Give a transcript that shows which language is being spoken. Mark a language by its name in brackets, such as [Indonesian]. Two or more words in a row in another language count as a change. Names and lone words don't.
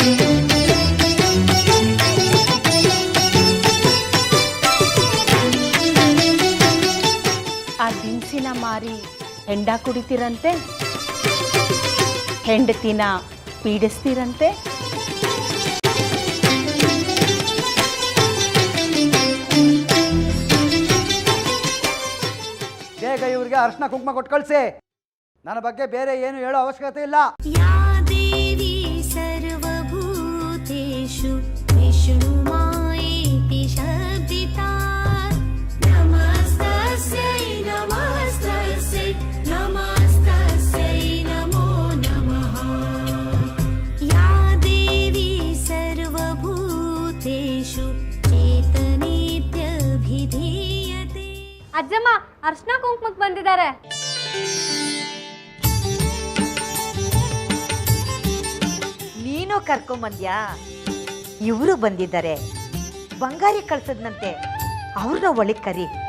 [Kannada] ಆ ದಿನಸಿನ ಮಾರಿ ಹೆಂಡ ಕುಡಿತೀರಂತೆ, ಹೆಂಡತಿನ ಪೀಡಿಸ್ತೀರಂತೆ. ಬೇಗ ಇವ್ರಿಗೆ ಅರ್ಶನ ಕುಂಕುಮ ಕೊಟ್ಟು ಕಳಿಸಿ. ನನ್ನ ಬಗ್ಗೆ ಬೇರೆ ಏನು ಹೇಳೋ ಅವಶ್ಯಕತೆ ಇಲ್ಲ. [Sanskrit] या देवी सर्वभूतेषु विष्णुमायेति शब्दिता नमस्तस्यै नमस्तस्यै नमस्तस्यै नमो नमः या देवी सर्वभूतेषु चेतनेत्यभिधीयते. [Kannada] ಅಜ್ಜಮ್ಮ ಅರ್ಶನ ಕುಂಕುಮಕ್ಕೆ ಬಂದಿದ್ದಾರೆ. ನೀನು ಕರ್ಕೊಂಬಂದ್ಯಾ? ಇವರು ಬಂದಿದ್ದಾರೆ, ಬಂಗಾರಿ ಕಳ್ಸದ್ನಂತೆ. ಅವ್ರನ್ನ ಒಳಗೆ ಕರಿ.